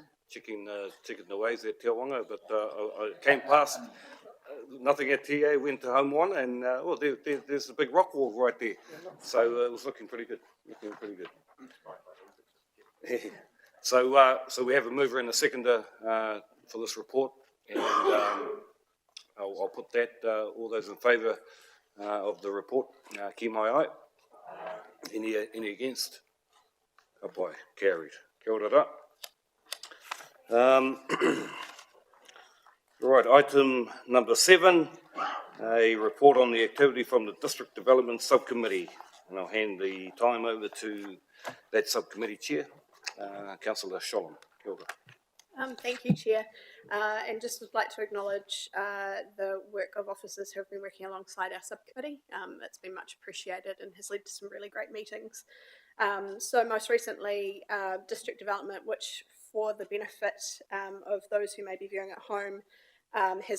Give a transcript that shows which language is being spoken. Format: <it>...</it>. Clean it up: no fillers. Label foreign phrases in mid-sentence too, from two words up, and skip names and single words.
<en>checking the ways at Te Wanga, but I came past nothing at TA, went to Home One, and there's a big rock wall right there, so it was looking pretty good. So we have a mover and a seconder for this report, and I'll put that. All those in favour of the report,</en> <mi>ki mai ai.</mi> <en>Any against?</en> <mi>Ka pai, carried. Kia ora ra.</mi> <en>Right, item number 7, a report on the activity from the District Development Subcommittee, and I'll hand the time over to that subcommittee chair, Councillor Sholem.</en> <mi>Kia ora.</mi> <en>Thank you, Chair. And just would like to acknowledge the work of officers who have been working alongside our subcommittee. It's been much appreciated and has led to some really great meetings. So most recently, District Development, which for the benefit of those who may be viewing at home, has</en>